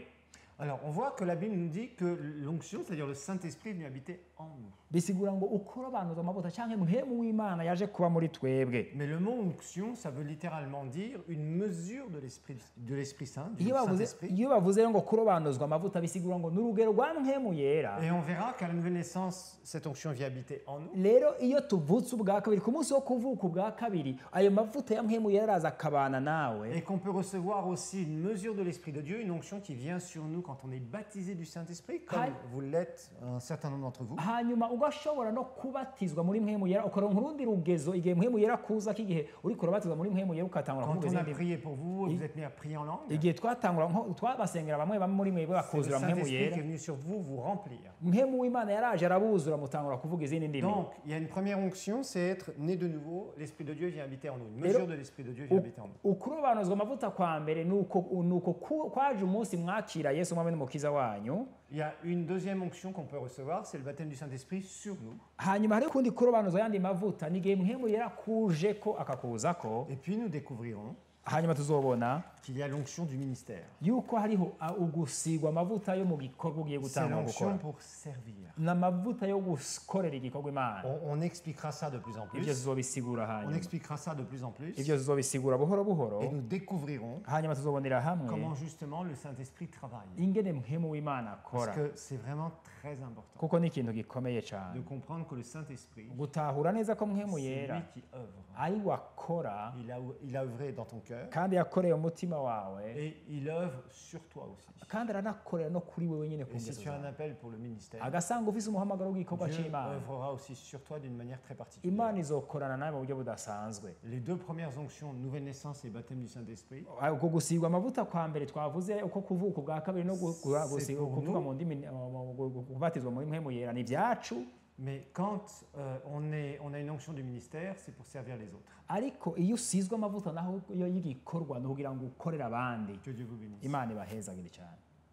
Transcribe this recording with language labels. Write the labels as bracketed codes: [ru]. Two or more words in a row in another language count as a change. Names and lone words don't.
[fr] Alors, on voit que la Bible nous dit que l'onction, c'est-à-dire le Saint-Esprit, est venu habiter en nous. [rn] bisigura ngo ukorobanuza amavuta cyangwa mpemu w'Imana yaje kuba muri twebwe. [fr] Mais le mot onction, ça veut littéralement dire une mesure de l'Esprit Saint, du [rn] iyo [fr] Saint-Esprit. [rn] bavuze ngo kurobanuzwa amavuta bisigura ngo n'urugero rwa mpemu yera. [fr] Et on verra qu'à la nouvelle naissance, cette onction vient habiter en nous. [rn] Rero iyo tuvutse ubwa kabiri ku munsi wo kuvuka ubwa kabiri ayo mavuta ya mpemu yera araza akabana nawe. [fr] Et qu'on peut recevoir aussi une mesure de l'Esprit de Dieu, une onction qui vient sur nous quand on est baptisé du Saint-Esprit, comme vous l'êtes un certain nombre d'entre vous. [rn] Hanyuma ugashobora no kubatizwa muri mpemu yera ukaronka urundi rugezo igihe mpemu yera kuza kigihe uri kubatizwa muri mpemu yera ukatangura [fr] Quand [rn] kuvuga [fr] on a [rn] izindi. [fr] prié pour vous, vous êtes mis à prier en langue. [rn] Igihe twatangura twabasengera bamwe muri mwebwe [fr] C'est le [rn] bakuzura mpemu [fr] Saint-Esprit [rn] yera. [fr] qui est venu sur vous, vous remplir. [rn] Mpemu w'Imana yaraje arabuzura mutangura kuvuga izindi ndimi. [fr] Donc, il y a une première onction, c'est être né de nouveau. L'Esprit de Dieu vient habiter en nous. Une mesure de l'Esprit de Dieu vient habiter en nous. [rn] Ukurobanuzwa amavuta kwa mbere nuko kwaje umunsi mwakira Yesu mwami n'umukiza wanyu. [fr] Il y a une deuxième onction qu'on peut recevoir, c'est le baptême du Saint-Esprit sur nous. [rn] Hanyuma hari kundi kurobanuzwa yandi mavuta nigihe mpemu yera kuje ko akakuzako. [fr] Et puis nous découvrirons [rn] Hanyuma tuzobona [fr] qu'il y a l'onction du ministère. [rn] yuko hariho ugusigwa amavuta yo mu gikorwa ugiye [fr] C'est [rn] gutanga [fr] l'onction [rn] gukora. [fr] pour servir. [rn] N'amavuta yo gukorera igikorwa Imana. [fr] On expliquera ça de plus en [rn] Ibyo [fr] plus. [rn] tuzobisigura [fr] On [rn] hanyuma. [fr] expliquera ça de plus en plus. [rn] Ibyo tuzobisigura buhoro buhoro. [fr] Et nous découvrirons [rn] Hanyuma tuzobonera hamwe [fr] comment justement le Saint-Esprit travaille. [rn] ingene mpemu w'Imana [fr] Parce [rn] akora. [fr] que c'est vraiment très important [rn] Kuko ni ikintu gikomeye [fr] de [rn] cyane. [fr] comprendre que le Saint-Esprit, [rn] Gutahura neza ko mpemu [fr] c'est [rn] yera [fr] lui qui œuvre. [rn] ari wakora [fr] Il a œuvré dans ton cœur [rn] kandi yakoreye umutima wawe [fr] et il œuvre sur toi aussi. [rn] kandi aranakorera no kuri wewe nyine ku [fr] Et si [rn] ngeso [fr] tu as un [rn] zawe. [fr] appel pour le ministère, [rn] Agasanga ufise umuhamagaro w'igikorwa [fr] Dieu [rn] cy'Imana. [fr] œuvrera aussi sur toi d'une manière très particulière. [rn] Imana izokorana nawe mu buryo budasanzwe. [fr] Les deux premières onctions, nouvelle naissance et baptême du Saint-Esprit, [rn] Uko gusigwa amavuta kwa mbere twavuze uko kuvuka ubwa kabiri no [fr] C'est pour [rn] kuvuga [fr] nous. [rn] mu ndimi kubatizwa muri mpemu yera ni byacu. [fr] mais quand on a une onction du ministère, c'est pour servir les autres. [rn] Ariko iyo usizwe amavuta naho yo y'igikorwa ni kugira ngo ukorere abandi. [fr] Que Dieu vous bénisse. [rn] Imana ibahezagire cyane.